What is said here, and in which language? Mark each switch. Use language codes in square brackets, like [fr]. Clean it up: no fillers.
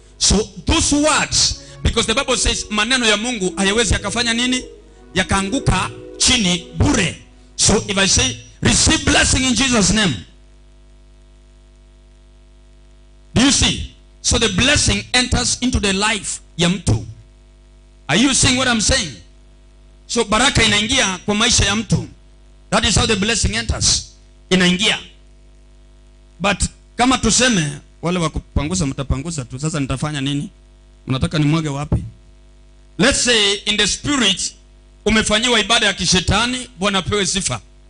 [en] So those words, because the Bible says [sw] maneno ya Mungu hayawezi yakafanya nini? Yakaanguka chini bure. [en] So if I say receive blessing in Jesus name, do you see? So the blessing enters into the life [sw] ya mtu. [en] Are you seeing what I'm saying? [sw] So baraka inaingia kwa maisha ya mtu. [en] That is how the blessing enters. [sw] Inaingia. But kama tuseme wale wa kupanguza mtapanguza tu, sasa nitafanya nini? Mnataka nimwage wapi? [en] Let's say in the spirit [sw] umefanyiwa ibada ya kishetani. Bwana pewe sifa.